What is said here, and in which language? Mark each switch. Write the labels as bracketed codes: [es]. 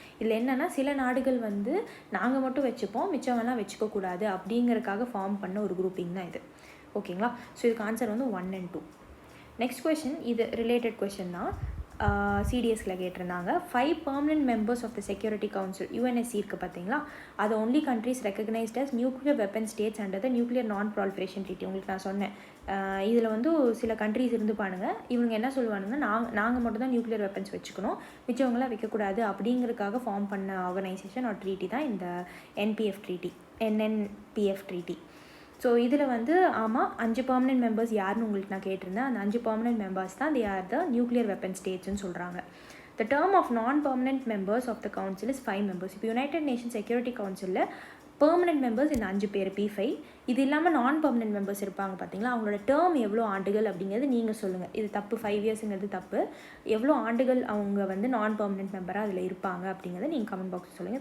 [ta] இதில் என்னென்னா சில நாடுகள் வந்து நாங்கள் மட்டும் வச்சுப்போம், மிச்சமெல்லாம் வச்சுக்கக்கூடாது அப்படிங்கிறதுக்காக ஃபார்ம் பண்ண ஒரு குரூப்பிங் தான் இது. ஓகேங்களா? ஸோ இதுக்கு ஆன்சர் வந்து 1 and 2. நெக்ஸ்ட் கொஷின் இது ரிலேட்டட் கொஷின் தான். சிடிஎஸ்கில் கேட்டிருந்தாங்க [en] 5 permanent members of the Security Council UNSC [ta] இருக்குது பார்த்தீங்களா, [en] அது only countries recognized as nuclear weapon states under the nuclear non-proliferation treaty. [ta] உங்களுக்கு நான் சொன்னேன், இதில் வந்து சில கண்ட்ரிஸ் இருந்துப்பானுங்க, இவங்க என்ன சொல்லுவானுங்க, நாங்கள் மட்டும் தான் நியூக்ளியர் வெப்பன்ஸ் வச்சுக்கணும், மிச்சவங்களாம் வைக்கக்கூடாது அப்படிங்கிறதுக்காக ஃபார்ம் பண்ண ஆர்கனைசேஷன் ஒரு ட்ரீட்டி தான் இந்த NNPF ட்ரீட்டி. ஸோ இதில் வந்து ஆமாம் 5 permanent members யாருன்னு உங்களுக்கு நான் கேட்டிருந்தேன். அந்த [en] 5 permanent members தான் they are the nuclear weapon states [ta] சொல்கிறாங்க. [en] The term of non-permanent members of the council is 5 members. [ta] இப்போ யுனைடெட் நேஷன் செக்யூரிட்டி கவுன்சிலில் பெர்மனெண்ட் மெம்பர்ஸ் இந்த 5 பேர் P5. இது இல்லாமல் நான் பெர்மனெண்ட் மெம்பர்ஸ் இருப்பாங்க பார்த்தீங்களா, அவங்களோட டேர்ம் எவ்வளோ ஆண்டுகள் அப்படிங்கிறது நீங்கள் சொல்லுங்கள். இது தப்பு, 5 yearsங்கிறது தப்பு. எவ்வளோ ஆண்டுகள் அவங்க வந்து நான் பெர்மனெண்ட் மெம்பராக அதில் இருப்பாங்க அப்படிங்கிறத நீங்கள் கமெண்ட் பாக்ஸில் சொல்லுங்கள்.